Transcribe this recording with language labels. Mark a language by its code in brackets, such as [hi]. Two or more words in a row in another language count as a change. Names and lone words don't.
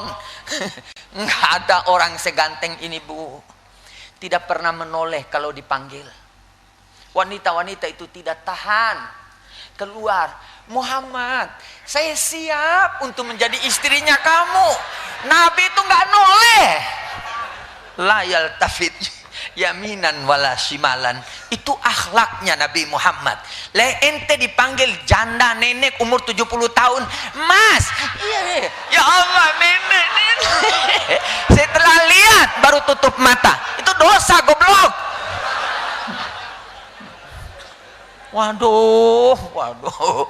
[id] Enggak ada orang seganteng ini, Bu. Tidak pernah menoleh kalau dipanggil. Wanita-wanita itu tidak tahan, keluar. Muhammad, saya siap untuk menjadi istrinya kamu. Nabi itu nggak noleh. [ar] لا يلتفت يمينا ولا شمالا. [id] Itu akhlaknya Nabi Muhammad. Le ente dipanggil janda nenek umur 70 tahun, Mas. Iya, [ar] يا الله, [id] nenek. Setelah lihat baru tutup mata. Itu dosa, goblok. Waduh.